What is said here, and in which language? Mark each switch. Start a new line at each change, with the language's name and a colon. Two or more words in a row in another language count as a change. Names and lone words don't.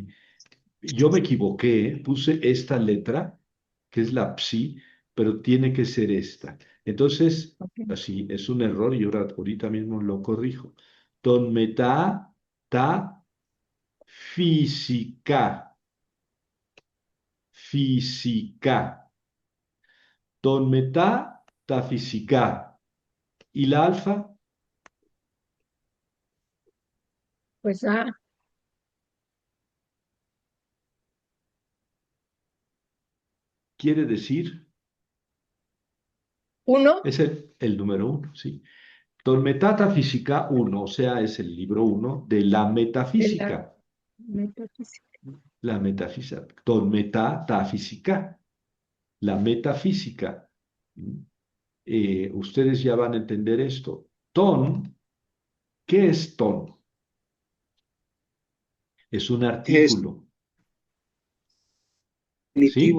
Spanish: Yo me equivoqué, puse esta letra, que es la psi, pero tiene que ser esta. Entonces, Ok. así, es un error y ahorita mismo lo corrijo.
Greek: Τον μετά, τα, φυσικά, φυσικά. Τον μετά, τα φυσικά.
Spanish: ¿Y la alfa? Pues Quiere decir, uno es el número uno, ¿sí?
Greek: Τον μετά, τα φυσικά
Spanish: uno, o sea, es el libro uno de la de la metafísica. metafísica. La metafísica.
Greek: Τον μετά, τα φυσικά.
Spanish: La metafísica. Ustedes ya van a entender esto. Ton, ¿qué es ton? Es un Es artículo, definitivo,